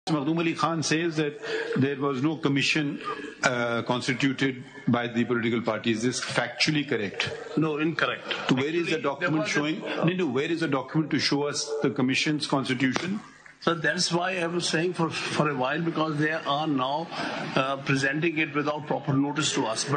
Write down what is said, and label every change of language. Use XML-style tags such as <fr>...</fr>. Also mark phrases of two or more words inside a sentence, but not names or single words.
<en>P𝐓I W𝐚k𝐞e𝐥 says that there was no commission constituted by the political parties. Is this factually correct? No, incorrect. So where is the document showing? Where is the document to show us the commission's constitution? So that's why I was saying for a while, because they are now presenting it without proper notice to us.</en>